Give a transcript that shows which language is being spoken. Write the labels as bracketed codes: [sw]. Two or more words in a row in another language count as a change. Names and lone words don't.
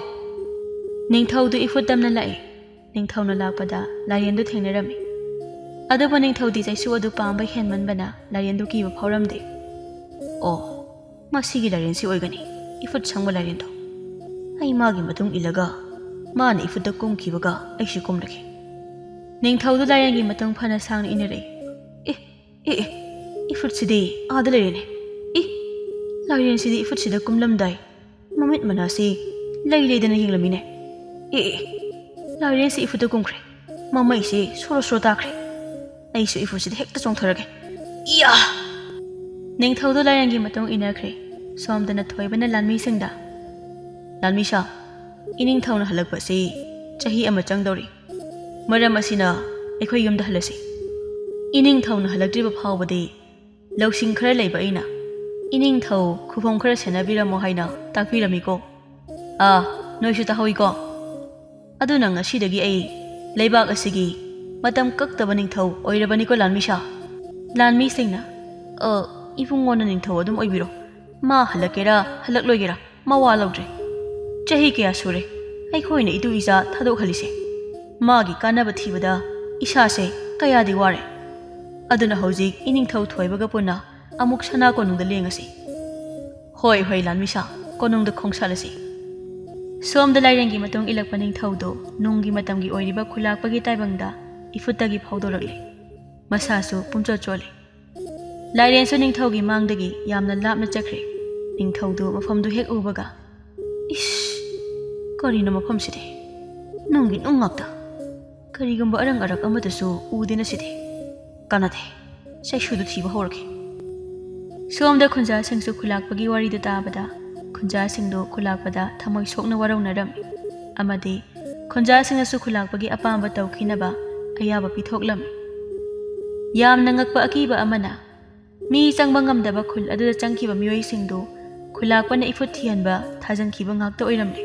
[mni] Ningthau du ifut damna lai ningthau na lakpada larian du thengnarami aduba ningthau di jaisu adu pamba henmanbana larian du kiba phauramde masigi larian si oigani ifut sangba larian do ai magi matung ilaga mana ifut da kumkibaga ai si kumlake Ningthau du larian gi matung phana sangna inare Ifut sidi adalene. Larian sidi ifut sida kumlamdai. Mamit manasi lay dana yinglamine. Larian si ifut kumkre. Mama isi soro takre. Ai su ifut sidi hekta chongtharage. Iya. Ningthau du larian gi matung inakre. Somdana thoibana lanmi singda. Lanmisha iningthau na halakpa si chahi ama changdori. Maram asina aikhoi yumda halasi. Iningthau na halakdriba phawbadi Lawsing khara leiba aina iningthau khufom khara senabiramo haina takpiramiko noisu tahoi-ko aduna ngasidagi ai leibak asigi matam kaktaba ningthau oirabaniko Lanmisha Lanmi singna ibungona ningthau adum oibiro ma halakera halakloigera ma walawdre chahi kya sure aikhoina itu isa thadok halise magi kanaba thibada isa se kayadi ware Aduna hojik iningthau thoibaga puna amuk sana konungda lengasi hoi Lanmisha konungda khongsalasi Somda lairangi matung ilakpa ningthau do nunggi matamgi oiriba khulakpagi taibangda ifutagi phawdorakle masasu pumcho chole Lairensu ningthaugi mangdagi yamna lapna chakre ningthau do mafamdu hek ubaga karino mafam side nunggi nungapta karigumba arang arak amadasu udina side Kanate, say should see a hork. Somda khunja singsu khulakpagi wari da tabada khunja singdo khulakpada thamoi sokna waraunaram amadi khunja singasu khulakpagi apamba tawkhinaba ayaba pithoklam yamna ngakpa akiba amana mi changba ngamdaba khul aduda changkiba miyoi singdo khulakpana ifut thianba thajankhiba ngakta oiramle